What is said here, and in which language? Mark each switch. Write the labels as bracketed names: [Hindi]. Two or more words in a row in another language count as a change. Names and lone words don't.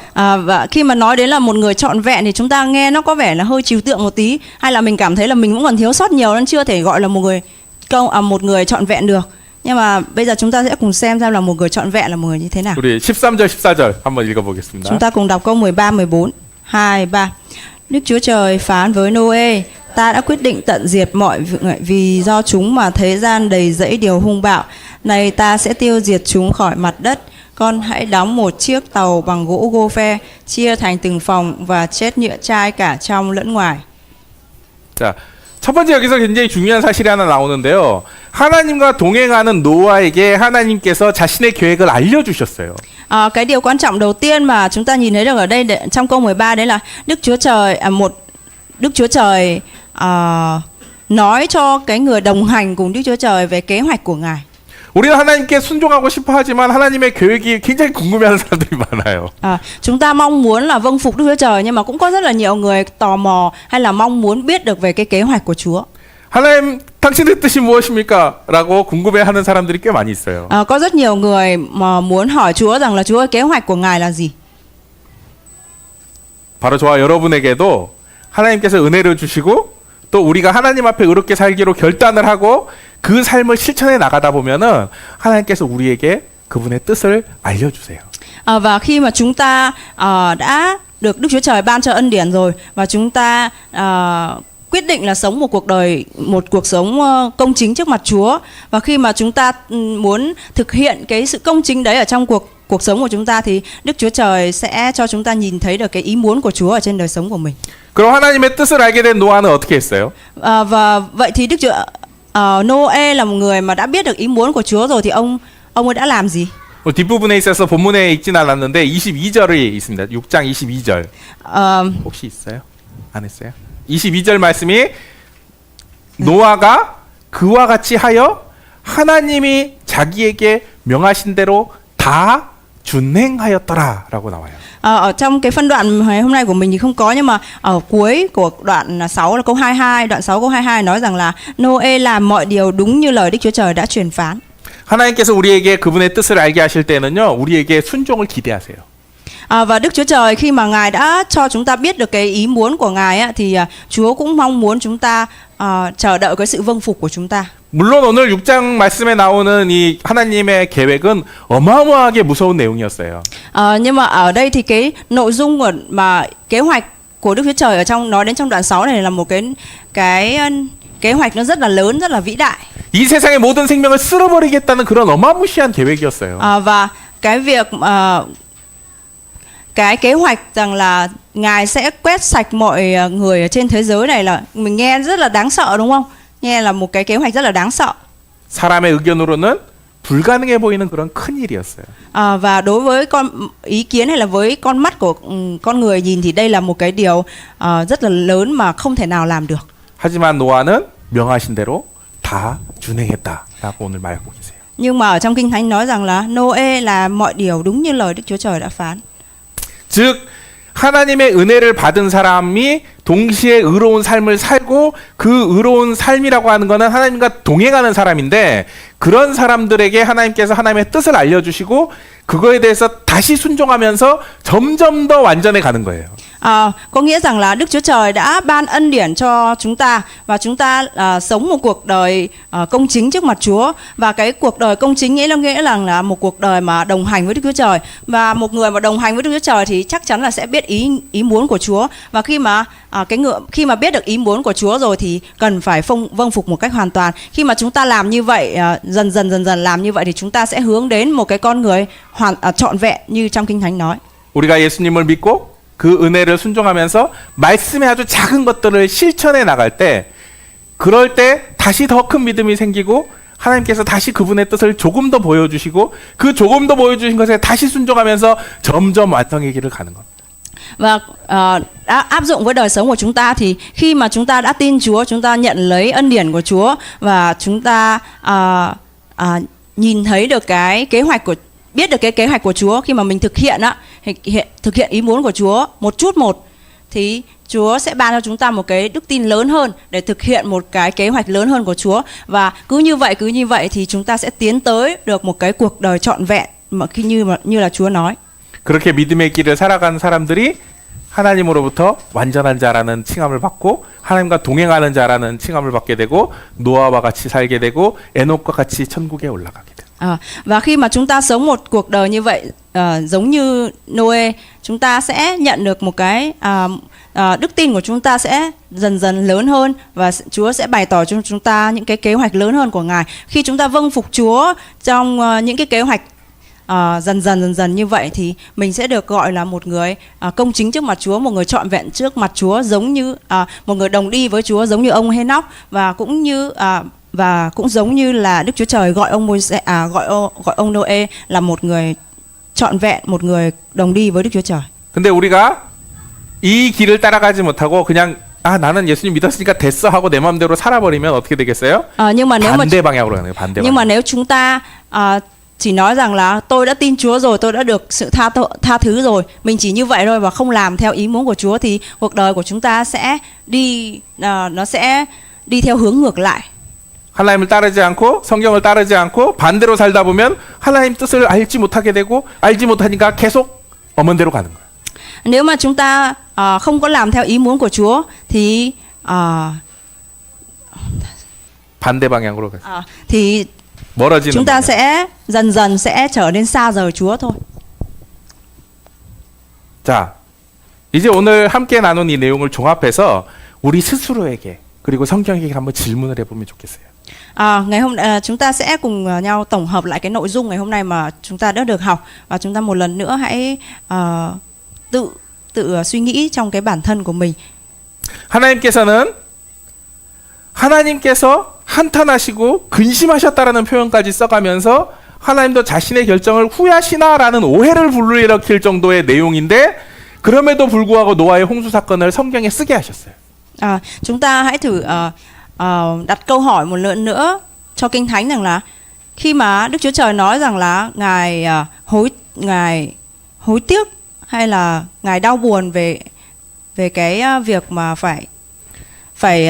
[Vietnamese] Và khi mà nói đến là một người trọn vẹn thì chúng ta nghe nó có vẻ là hơi trừu tượng một tí, hay là mình cảm thấy là mình vẫn còn thiếu sót nhiều nên chưa thể gọi là một người trọn vẹn được. Nhưng mà bây giờ chúng ta sẽ cùng xem là một người trọn vẹn là một người như thế nào. [Korean] 우리 13절 14절 한번 읽어보겠습니다. [Vietnamese] Chúng ta cùng đọc câu 13, 14, 2, 3. Đức Chúa Trời phán với Noe: Ta đã quyết định tận diệt mọi người vì do chúng mà thế gian đầy rẫy điều hung bạo. Này ta sẽ tiêu diệt chúng khỏi mặt đất. Con hãy đóng một chiếc tàu bằng gỗ gô phe, chia thành từng phòng và chết nhựa chai cả trong lẫn ngoài. [Korean] 자, 첫 번째 여기서 굉장히 중요한 사실이 하나 나오는데요. 하나님과 동행하는 노아에게 하나님께서 자신의 계획을 알려주셨어요. [Vietnamese] Cái điều quan trọng đầu tiên mà chúng ta nhìn thấy được ở đây trong câu 13 đấy là Đức Chúa Trời nói cho cái người đồng hành cùng Đức Chúa Trời về kế hoạch của Ngài. [Korean] 우리는 하나님께 순종하고 싶어 하지만 하나님의 계획이 굉장히 궁금해하는 사람들이 많아요. [Vietnamese] Chúng ta mong muốn là vâng phục Đức Chúa Trời nhưng mà cũng có rất là nhiều người tò mò hay là mong muốn biết được về cái kế hoạch của Chúa. [Korean] 하나님, 당신의 뜻이 무엇입니까? 라고 궁금해하는 사람들이 꽤 많이 있어요. [Vietnamese] Có rất nhiều người mà muốn hỏi Chúa rằng là Chúa ơi, kế hoạch của Ngài là gì? [Korean] 바로 저와 여러분에게도 하나님께서 은혜를 주시고 또 우리가 하나님 앞에 의롭게 살기로 결단을 하고 그 삶을 실천해 나가다 보면은 하나님께서 우리에게 그분의 뜻을 알려주세요. [Vietnamese] Và khi mà chúng ta đã được Đức Chúa Trời ban cho ân điển rồi và chúng ta quyết định là sống một cuộc sống công chính trước mặt Chúa, và khi mà chúng ta muốn thực hiện cái sự công chính đấy ở trong cuộc sống của chúng ta thì Đức Chúa Trời sẽ cho chúng ta nhìn thấy được cái ý muốn của Chúa ở trên đời sống của mình. [Korean] 그럼 하나님의 뜻을 알게 된 노아는 어떻게 했어요? [Vietnamese] Và vậy thì Noe là một người mà đã biết được ý muốn của Chúa rồi thì ông ấy đã làm gì? [Korean] 뒷부분에 있어서 본문에 읽진 않았는데 22절이 있습니다. 6장 22절. 혹시 있어요? 안 했어요? 22절 말씀이 노아가 그와 같이 하여 하나님이 자기에게 명하신 대로 다 준행하였더라라고 나와요. [Vietnamese] Ở trong cái phân đoạn ngày hôm nay của mình thì không có, nhưng mà ở cuối của đoạn 6 là câu 22, đoạn 6 câu 22 nói rằng là Noe làm mọi điều đúng như lời Đức Chúa Trời đã truyền phán. [Korean] 하나님께서 우리에게 그분의 뜻을 알게 하실 때는요, 우리에게 순종을 기대하세요. [Vietnamese] Và Đức Chúa Trời khi mà Ngài đã cho chúng ta biết được cái ý muốn của Ngài á, thì Chúa cũng mong muốn chúng ta chờ đợi cái sự vâng phục của chúng ta. [Korean] 물론 오늘 6장 말씀에 나오는 이 하나님의 계획은 어마어마하게 무서운 내용이었어요. [Vietnamese] Nhưng mà ở đây thì cái nội dung mà kế hoạch của Đức Chúa Trời ở trong nói đến trong đoạn 6 này là một cái kế hoạch nó rất là lớn, rất là vĩ đại. [Korean] 이 세상의 모든 생명을 쓸어버리겠다는 그런 어마무시한 계획이었어요. [Vietnamese] Và cái việc cái kế hoạch rằng là Ngài sẽ quét sạch mọi người ở trên thế giới này là mình nghe rất là đáng sợ đúng không? Nghe là một cái kế hoạch rất là đáng sợ. [Korean] 사람의 의견으로는 불가능해 보이는 그런 큰 일이었어요. [Vietnamese] Và đối với ý kiến hay là với con mắt của con người nhìn thì đây là một cái điều rất là lớn mà không thể nào làm được. [Korean] 하지만 노아는 명하신 대로 다 준행했다라고 오늘 말하고 계세요. [Vietnamese] Nhưng mà ở trong Kinh Thánh nói rằng là Noe làm mọi điều đúng như lời Đức Chúa Trời đã phán. [Korean] 즉 하나님의 은혜를 받은 사람이 동시에 의로운 삶을 살고 그 의로운 삶이라고 하는 것은 하나님과 동행하는 사람인데 그런 사람들에게 하나님께서 하나님의 뜻을 알려주시고 그거에 대해서 다시 순종하면서 점점 더 완전해 가는 거예요. [Vietnamese] Có nghĩa rằng là Đức Chúa Trời đã ban ân điển cho chúng ta và chúng ta sống một cuộc đời công chính trước mặt Chúa, và cái cuộc đời công chính nghĩa là một cuộc đời mà đồng hành với Đức Chúa Trời, và một người mà đồng hành với Đức Chúa Trời thì chắc chắn là sẽ biết ý muốn của Chúa, và khi mà biết được ý muốn của Chúa rồi thì cần phải vâng phục một cách hoàn toàn. Khi mà chúng ta làm như vậy, dần dần làm như vậy thì chúng ta sẽ hướng đến một cái con người trọn vẹn như trong Kinh Thánh nói. [Korean] 우리가 예수님을 믿고 그 은혜를 순종하면서 말씀의 아주 작은 것들을 실천해 나갈 때 그럴 때 다시 더 큰 믿음이 생기고 하나님께서 다시 그분의 뜻을 조금 더 보여주시고 그 조금 더 보여주신 것에 다시 순종하면서 점점 완성의 길을 가는 겁니다. [Vietnamese] Và đã áp dụng với đời sống của chúng ta thì khi mà chúng ta đã tin Chúa, chúng ta nhận lấy ân điển của Chúa và chúng ta nhìn thấy được cái kế hoạch của, biết được cái kế hoạch của Chúa, khi mà mình thực hiện ý muốn của Chúa một chút một, thì Chúa sẽ ban cho chúng ta một cái đức tin lớn hơn để thực hiện một cái kế hoạch lớn hơn của Chúa. Và cứ như vậy thì chúng ta sẽ tiến tới được một cái cuộc đời trọn vẹn mà như là Chúa nói. [Korean] 그렇게 믿음의 길을 살아간 사람들이 하나님으로부터 완전한 자라는 칭함을 받고 하나님과 동행하는 자라는 칭함을 받게 되고 노아와 같이 살게 되고 에녹과 같이 천국에 올라가게 돼요. [Vietnamese] Và khi mà chúng ta sống một cuộc đời như vậy, giống như Noe, chúng ta sẽ nhận được một cái đức tin của chúng ta sẽ dần dần lớn hơn và Chúa sẽ bày tỏ cho chúng ta những cái kế hoạch lớn hơn của Ngài. Khi chúng ta vâng phục Chúa trong những cái kế hoạch dần dần như vậy thì mình sẽ được gọi là một người công chính trước mặt Chúa, một người trọn vẹn trước mặt Chúa, giống như một người đồng đi với Chúa, giống như ông Hê-nóc, và cũng giống như là Đức Chúa Trời gọi ông Noe là một người trọn vẹn, một người đồng đi với Đức Chúa Trời. [Korean] 근데 우리가 이 길을 따라가지 못하고 그냥 나는 예수님 믿었으니까 됐어 하고 내 마음대로 살아버리면 어떻게 되겠어요? [Vietnamese] Nhưng mà [Korean] 반대 방향으로 가는 거예요. 반대 [Vietnamese] nhưng [Korean] 방향. [Vietnamese] mà nếu chúng ta chỉ nói rằng là tôi đã tin Chúa rồi, tôi đã được sự tha thứ rồi, mình chỉ như vậy thôi và không làm theo ý muốn của Chúa, thì cuộc đời của chúng ta sẽ nó sẽ đi theo hướng ngược lại. [Korean] 하나님을 따르지 않고 성경을 따르지 않고 반대로 살다 보면 하나님 뜻을 알지 못하게 되고 알지 못하니까 계속 엄연대로 가는 거예요. [Vietnamese] Nếu mà chúng ta không có làm theo ý muốn của Chúa thì [Korean] 반대 방향으로 가요. [Vietnamese] thì [Korean] 멀어지는 [Vietnamese] chúng ta [Korean] 방향. [Vietnamese] sẽ dần sẽ trở nên xa rời Chúa thôi. [Korean] 자, 이제 오늘 함께 나눈 이 내용을 종합해서 우리 스스로에게 그리고 성경에게 한번 질문을 해보면 좋겠어요. [Vietnamese] Ngày hôm chúng ta sẽ cùng nhau tổng hợp lại cái nội dung ngày hôm nay mà chúng ta đã được học, và chúng ta một lần nữa hãy tự suy nghĩ trong cái bản thân của mình. [Korean] 하나님께서 한탄하시고 근심하셨다라는 표현까지 써가면서 하나님도 자신의 결정을 후회하시나라는 오해를 불러일으킬 정도의 내용인데 그럼에도 불구하고 노아의 홍수 사건을 성경에 쓰게 하셨어요. [Vietnamese] Chúng ta hãy thử đặt câu hỏi một lần nữa cho Kinh Thánh rằng là khi mà Đức Chúa Trời nói rằng là Ngài hối tiếc hay là Ngài đau buồn về cái việc mà phải